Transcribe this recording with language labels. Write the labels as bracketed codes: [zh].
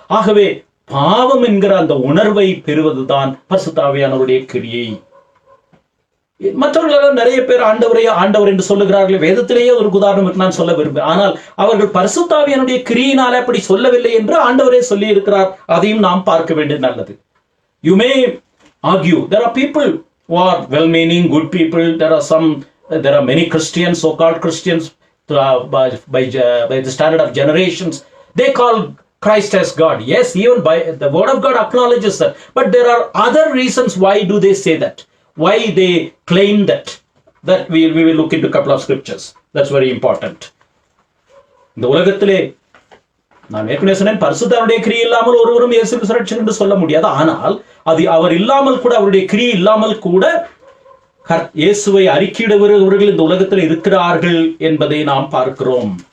[ta] ஆகவே பாவம் என்கிற அந்த உணர்வை பெறுவதுதான் பரிசுத்த ஆவியானவருடைய கிரியை. மற்றவர்கள் நிறைய பேர் ஆண்டவர் என்று சொல்லுகிறார்கள். வேதத்திலேயே ஒரு உதாரணம் நான் சொல்ல விரும்புகிறேன். ஆனால் அவர்கள் பரிசுத்த ஆவியானுடைய கிரியினால அப்படி சொல்லவில்லை என்று ஆண்டவரே சொல்லி இருக்கிறார். அதையும் நாம் பார்க்க வேண்டியது நல்லது. [en] You may argue, there are people who are well-meaning, good people. There are many Christians, so-called Christians, by the standard of generations, they call Christ as God. Yes, even by the word of God acknowledges that. But there are other reasons why do they say that. Why they claim that we will look into a couple of scriptures. That's very important. [ta] இந்த உலகத்திலே நான் ஏற்கனவே சொன்னேன், பரிசுத்தருடைய கிரியை இல்லாமல் ஒருவரும் இயேசு கிறிஸ்து என்று சொல்ல முடியாது. ஆனால் அது அவர் இல்லாமல் கூட, அவருடைய கிரியை இல்லாமல் கூட இயேசுவை அறிக்கையிடுகிறவர்கள் இந்த உலகத்தில் இருக்கிறார்கள் என்பதை நாம் பார்க்கிறோம்.